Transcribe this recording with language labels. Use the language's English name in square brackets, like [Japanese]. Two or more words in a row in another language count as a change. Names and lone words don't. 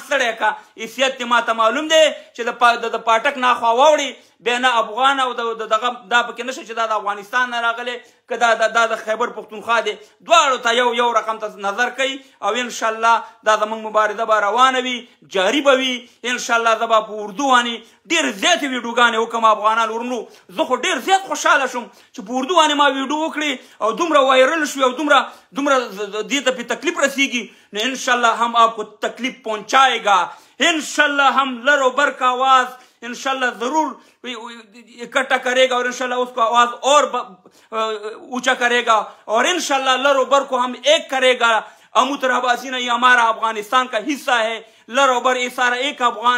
[Pashto] ستړی که حیثیت دې ماته معلوم دی چې د پاټک ناخوا واوړي بیا نه افغان او دغه دا پکې نشته چې دا د افغانستان نه راغلی که دا د خیبر پښتونخوا دی دواړو ته یو رقم ته نظر کوي او انشاءالله دا زموږ مبارزه به روانه وي جاري به وي انشاءالله زه به په اردو باندې ډېرې زیاتې ویډیوګانې وکړم افغانان ورونو زه خو ډېر زیات خوشحاله شوم چې په اردو باندې ما ویډیو وکړې او دومره وایرل شوي او دومره دې ته پې تکلیف رسیږي نو انشاءالله [Urdu] ہم آپ کو تکلیف پہنچائے گا ان شاء اللہ ہم لر و بر کا آواز ان شاء اللہ ضرور اکٹھا کرے گا اور ان شاء اللہ اس کو آواز اور اونچا کرے گا اور ان شاء اللہ لر و بر کو ہم ایک کرے گا امتر عباسی نے یہ ہمارا افغانستان کا حصہ ہے لر و بر یہ سارا ایک افغان